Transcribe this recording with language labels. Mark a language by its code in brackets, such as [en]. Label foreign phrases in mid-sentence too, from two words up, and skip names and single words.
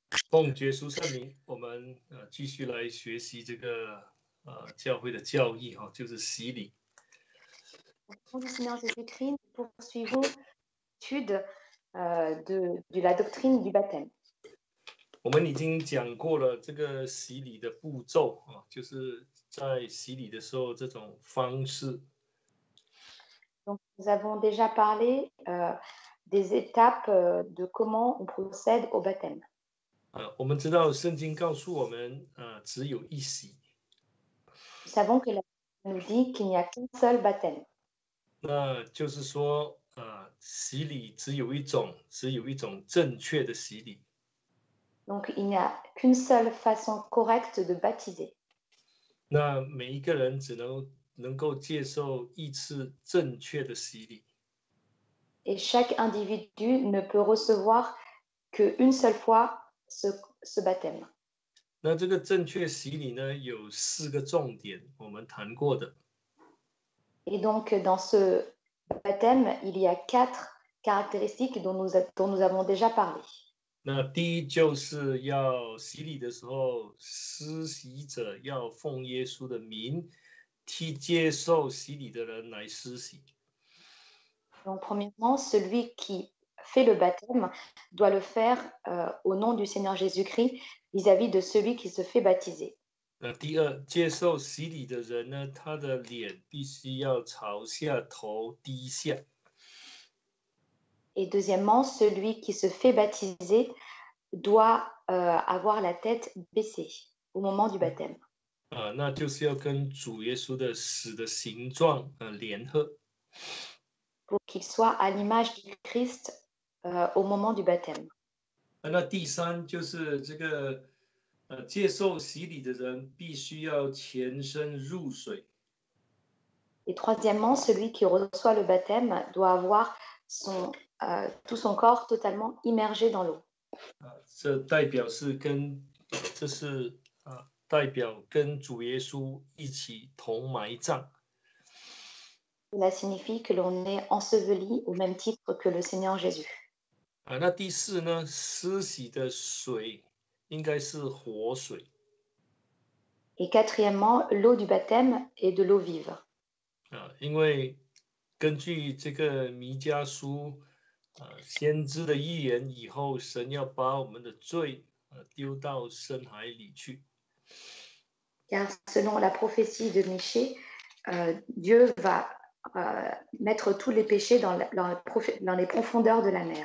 [zh] 奉耶稣圣名，我们继续来学习这个教会的教义哈，就是洗礼。 [fr] Au nom du Seigneur Jésus-Christ, nous poursuivons l'étude de la doctrine du baptême. [zh] 我们已经讲过了这个洗礼的步骤啊，就是在洗礼的时候这种方式。 [fr] Donc, nous avons déjà parlé des étapes de comment on procède au baptême. [zh] 我们知道圣经告诉我们只有一洗。 [fr] Nous savons que la Bible nous dit qu'il n'y a qu'un seul baptême. [zh] 那就是说洗礼只有一种正确的洗礼。 [fr] Donc, il n'y a qu'une seule façon correcte de baptiser. [zh] 那每一个人只能够接受一次正确的洗礼。 [fr] Et chaque individu ne peut recevoir qu'une seule fois ce baptême. [zh] 那这个正确洗礼呢，有4个重点，我们谈过的。 [fr] Et donc, dans ce baptême, il y a 4 caractéristiques dont nous avons déjà parlé. [zh] 那第一就是要洗礼的时候，施洗者要奉耶稣的名，替接受洗礼的人来施洗。 [fr] Donc, premièrement, celui qui fait le baptême doit le faire au nom du Seigneur Jésus-Christ vis-à-vis de celui qui se fait baptiser. [zh] 那第二，接受洗礼的人呢，他的脸必须要朝下，头低下。 [fr] Et deuxièmement, celui qui se fait baptiser doit avoir la tête baissée au moment du baptême. [zh] 那就是要跟主耶稣的死的形状联合。 [fr] Pour qu'il soit à l'image du Christ au moment du baptême. [zh] 那第三就是这个接受洗礼的人必须要全身入水。 [fr] Et troisièmement, celui qui reçoit le baptême doit avoir tout son corps totalement immergé dans l'eau. [zh] 这代表跟主耶稣一起同埋葬。 [fr] Cela signifie que l'on est enseveli au même titre que le Seigneur Jésus. [zh] 那第四呢，施洗的水应该是活水。 [fr] Et quatrièmement, l'eau du baptême est de l'eau vive. [zh] 因为根据这个弥迦书先知的预言，以后神要把我们的罪丢到深海里去。 [fr] Car selon la prophétie de Michée, Dieu va mettre tous les péchés dans les profondeurs de la mer.